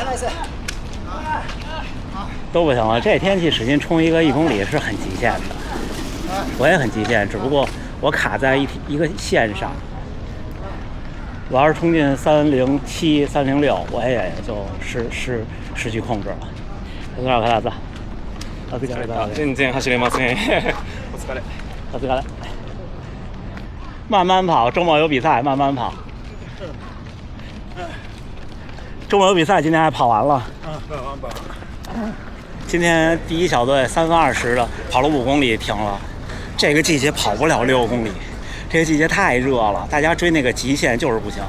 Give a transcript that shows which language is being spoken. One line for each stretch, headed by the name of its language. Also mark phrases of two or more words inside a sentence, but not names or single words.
Chinese: 都不行了，这天气使劲冲一个1公里是很极限的。我也很极限，只不过我卡在一个线上。我要是冲进307、306，我也就失去控制了。多少克拉子？
Japanese: お疲れ様です。全然走れません。お疲れ。お疲れ。
Chinese: 慢慢跑，周末有比赛，慢慢跑。周末有比赛，今天还跑完了。今天第一小队3分20的跑了5公里停了。这个季节跑不了6公里，这个季节太热了，大家追那个极限就是不行。